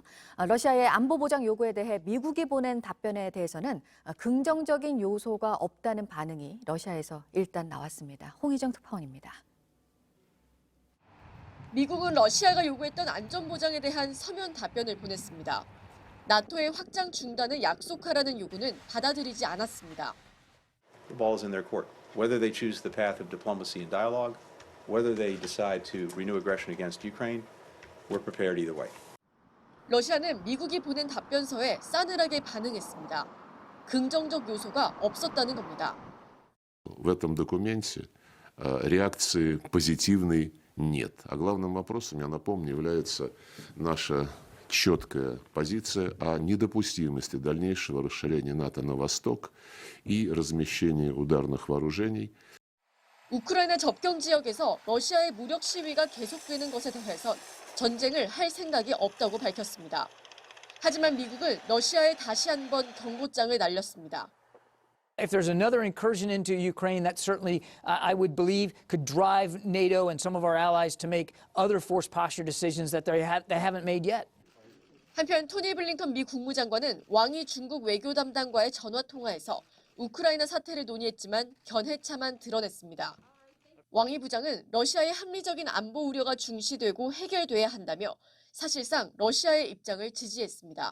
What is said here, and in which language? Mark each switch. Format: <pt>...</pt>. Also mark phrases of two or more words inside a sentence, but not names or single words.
<ko>러시아의 안보 보장 요구에 대해 미국이 보낸 답변에 대해서는 긍정적인 요소가 없다는 반응이 러시아에서 일단 나왔습니다. 홍희정 특파원입니다. 미국은 러시아가 요구했던 안전보장에 대한 서면 답변을 보냈습니다. 나토의 확장 중단을 약속하라는 요구는 받아들이지 않았습니다.</ko> <en>The ball is in their court. Whether they choose the path of diplomacy and dialogue, whether they decide to renew aggression against Ukraine, we're prepared either way.</en> <ko>러시아는 미국이 보낸 답변서에 싸늘하게 반응했습니다. 긍정적 요소가 없었다는 겁니다.</ko> <ru>В этом документе реакции позитивной нет. А главным вопросом, я напомню, является наша четкая позиция о недопустимости дальнейшего расширения НАТО на восток и размещения ударных вооружений.</ru> <ko>우크라이나 접경 지역에서 러시아의 무력 시위가 계속되는 것에 대해선 전쟁을 할 생각이 없다고 밝혔습니다. 하지만 미국은 러시아에 다시 한번 경고장을 날렸습니다.</ko> <en>If there's another incursion into Ukraine, that certainly, I would believe, could drive NATO and some of our allies to make other force posture decisions that they haven't made yet.</en> <ko>한편 토니 블링컨 미 국무장관은 왕이 중국 외교 담당과의 전화 통화에서 우크라이나 사태를 논의했지만 견해차만 드러냈습니다. 왕이 부장은 러시아의 합리적인 안보 우려가 중시되고 해결돼야 한다며 사실상 러시아의 입장을 지지했습니다.</ko>